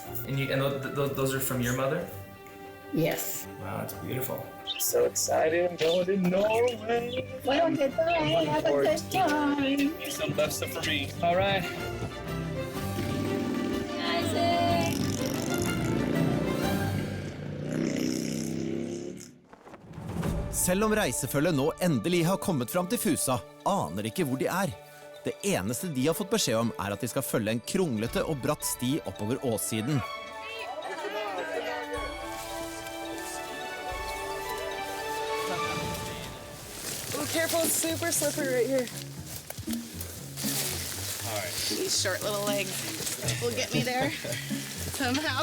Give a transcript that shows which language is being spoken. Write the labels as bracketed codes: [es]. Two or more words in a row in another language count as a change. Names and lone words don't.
[en] And those are from your mother? Yes. Wow, that's beautiful. I'm so excited. I'm going to Norway. Well, goodbye. Have a good time. Some lefse for me. All right. Isaac! [no] Selv om reisefølget nå endelig har kommet fram til Fusa, aner ikke hvor de er. Det eneste de har fått beskjed om at de skal følge en kronglete og bratt sti oppover åssiden. [en] Careful, it's super slippery right here. All right. These short little legs will get me there somehow.